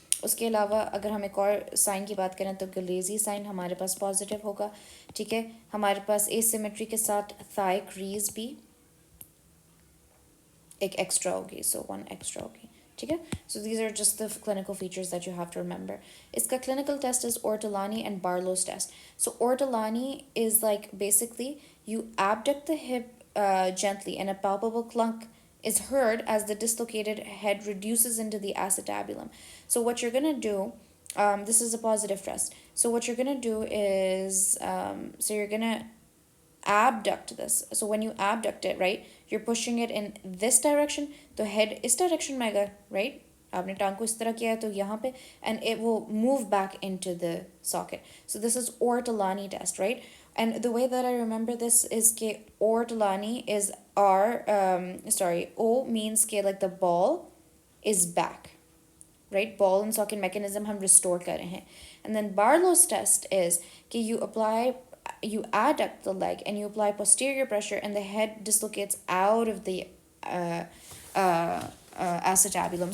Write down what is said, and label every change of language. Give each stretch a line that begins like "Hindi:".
Hindi: उसके अलावा अगर हम एक और साइन की बात करें तो गलेजी साइन हमारे पास पॉजिटिव होगा, ठीक है? हमारे पास एसिमेट्री के साथ थाई क्रीज भी एक एक्स्ट्रा होगी, सो वन एक्स्ट्रा होगी, ठीक है?
English: So these are just the clinical features that you have to remember.
Hindi: इसका
English: clinical test is Ortolani and Barlow's test. So Ortolani is like basically you abduct the hip gently and a palpable clunk is heard as the dislocated head reduces into the acetabulum. So what you're going to do, this is a positive test. So what you're going to do is, so you're going to abduct this. So when you abduct it, right, you're pushing it in this direction,
Hindi: तो head इस direction में आएगा,
English: right?
Hindi: आपने टांग को इस तरह किया है तो यहाँ पे,
English: and it will move back into the socket. So this is Ortolani test, right? And the way that I remember this is कि Ortolani is O means कि like the ball is back, right?
Hindi: Ball and socket mechanism हम restore कर रहे हैं.
English: And then Barlow's test is कि you adduct the leg and you apply posterior pressure and the head dislocates out of the acetabulum.